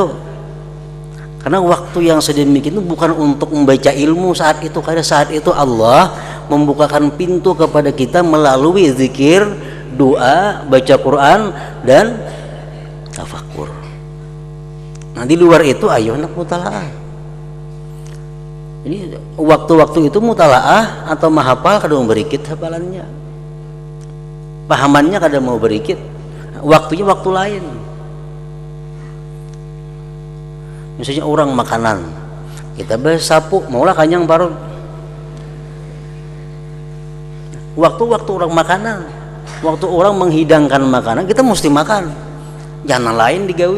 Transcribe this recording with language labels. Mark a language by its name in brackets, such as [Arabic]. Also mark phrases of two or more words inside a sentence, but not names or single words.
[Indonesian] Karena waktu yang sedemikian itu bukan untuk membaca ilmu saat itu, karena saat itu Allah membukakan pintu kepada kita melalui zikir, doa, baca Quran, dan tafakur. [Banjar] Nah, di luar itu ayo nak mutalaah. Jadi waktu-waktu itu mutalaah atau mahafal kada mau berikit hafalannya, pahamannya kada mau berikit, waktunya waktu lain. Misalnya orang makanan, kita bersapu, maulah kanyang baru. [Indonesian] Waktu-waktu orang makanan, waktu orang menghidangkan makanan, kita mesti makan, jangan lain digawi.